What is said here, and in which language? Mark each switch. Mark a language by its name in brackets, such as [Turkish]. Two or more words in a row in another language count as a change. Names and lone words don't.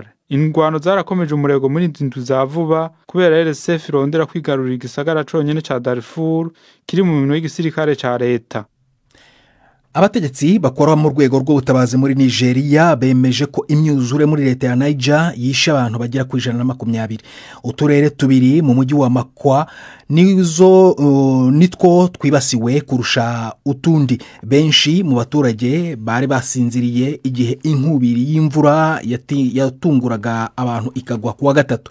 [Rundi] Ingwano zarakomeje umurego muri inzu za vuba kubera RSF irondera kwigarurira igisagara conyene ca Darfur kiri mu minwe y'igisirikare ca leta. [Kinyarwanda] Abategetsi bakora mu rwego rw'ubutabazi muri Nigeria bemeje ko imyuzure muri leta ya Niger yishe abantu bagera ku 120. Uturere tubiri mu mujyi wa Makwa nitwo twibasiwe kurusha utundi. Benshi mu baturage bari basinziriye igihe inkubiri y'imvura yatunguraga abantu ikagwa kuwa gatatu.